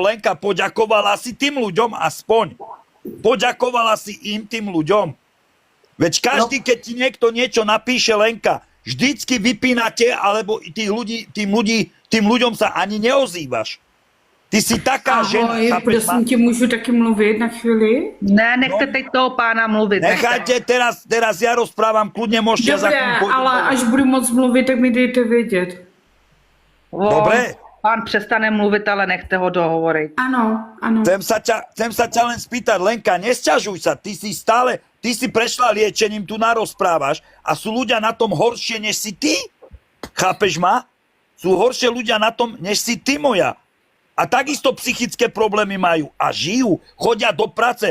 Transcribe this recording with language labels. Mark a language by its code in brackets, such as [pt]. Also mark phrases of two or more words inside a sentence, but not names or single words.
[sk] Lenka, poďakovala si tým ľuďom aspoň. Poďakovala si im tým ľuďom. Veď každý, keď ti niekto niečo napíše, Lenka, vždycky vypínate, alebo tým ľuďom sa ani neozývaš. Ty si taká žena. Ahoj, chápeš ma? [cs] prosím tě, můžu taky mluvit na chvíli? Ne, nechte teď toho pána mluvit. [sk] Nechajte, teraz ja rozprávam, kľudne môžete Dobré, [cs] ale až budu moc mluvit, tak mi dejte vědět. [sk] Dobre. [cs] Pán přestane mluvit, ale nechte ho dohovoriť. Ano, ano. [sk] Chcem sa ťa len spýtať, Lenka, nesťažuj sa, ty si prešla liečením, tu narozprávaš a sú ľudia na tom horšie, než si ty? Chápeš ma? Sú horšie ľudia na tom, než si ty moja. A takisto psychické problémy majú a žijú, chodia do práce.